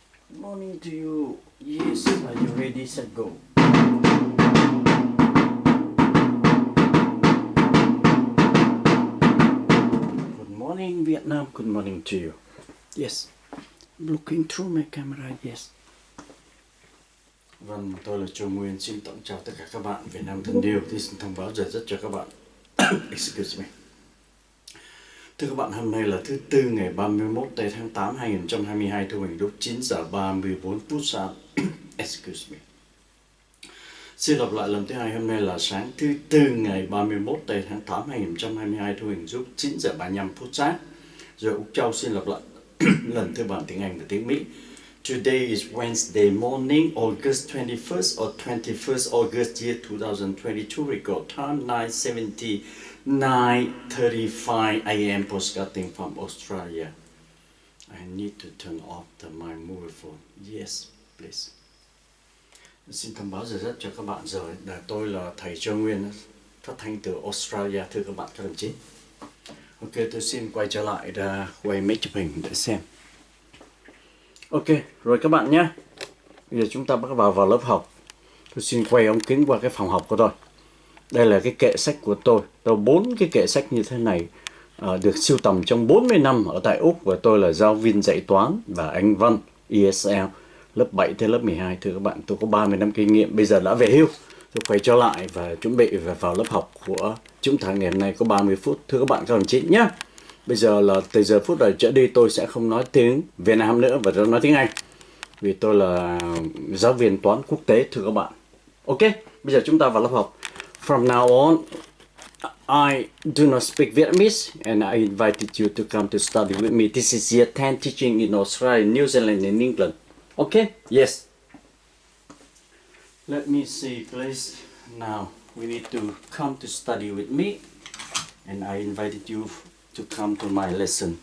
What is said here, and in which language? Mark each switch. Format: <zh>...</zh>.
<en>Good morning to you. Yes, are you ready? Set, go. Good morning, Vietnam. Good morning to you. Yes, looking through my camera.</en> <vi>Yes. Vâng, tôi là Châu Nguyen. Xin tổng chào tất cả các bạn Việt Nam thân yêu. Thì xin thông báo giờ giấc cho các bạn.</vi> <en>Excuse me.</en> <vi>Thưa các bạn, hôm nay là thứ Tư ngày 31 tây tháng 8 2022, thu hình lúc 9 giờ 34 phút sáng.</vi> <en>Excuse me.</en> <vi>Xin lặp lại lần thứ hai, hôm nay là sáng thứ Tư ngày 31 tây tháng 8 2022, thu hình lúc 9 giờ 35 phút sáng. Rồi Úc Châu xin lặp lại lần thứ bản tiếng Anh và tiếng Mỹ.</vi> <en>Today is Wednesday morning, August 21st or 21st August year 2022. Record time 9:35 a.m. Postcarding from Australia. I need to turn off my mobile phone. Yes, please.</en> <vi>Xin thông báo giờ giấc cho các bạn rồi. Tôi là thầy Châu Nguyen, phát thanh từ Australia. Thưa các bạn, các đồng chí. Ok, tôi xin quay trở lại quay mấy chụp hình để xem. Ok, rồi các bạn nhé. Bây giờ chúng ta bắt vào lớp học. Tôi xin quay ống kính qua cái phòng học của tôi. Đây là cái kệ sách của tôi. Tôi 4 cái kệ sách như thế này được sưu tầm trong 40 năm ở tại Úc. Và tôi là giáo viên dạy toán và Anh văn ESL lớp 7 tới lớp 12. Thưa các bạn, tôi có 30 năm kinh nghiệm. Bây giờ đã về hưu. Tôi quay trở lại và chuẩn bị vào lớp học của chúng ta ngày hôm nay có 30 phút. Thưa các bạn, các đồng chí nhé. Bây giờ là từ giờ phút này trở đi tôi sẽ không nói tiếng Việt Nam nữa và tôi nói tiếng Anh. Vì tôi là giáo viên toán quốc tế, thưa các bạn. Ok, bây giờ chúng ta vào lớp học.</vi> <en>From now on, I do not speak Vietnamese and I invited you to come to study with me. This is year 10 teaching in Australia, New Zealand and England. Okay? Yes. Let me see, please. Now, we need to come to study with me and I invited you to come to my lesson.</en>